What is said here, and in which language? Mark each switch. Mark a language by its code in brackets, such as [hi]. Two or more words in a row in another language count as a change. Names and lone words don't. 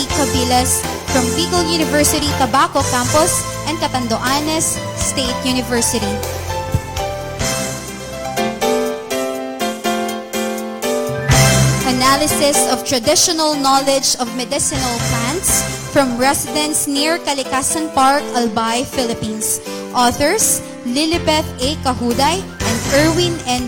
[en] Cabilas from Bicol University Tabaco Campus and Catanduanes State University. Analysis of traditional knowledge of medicinal plants from residents near Kalikasan Park, Albay, Philippines. Authors, Lilibeth A. Kahuday and Erwin N.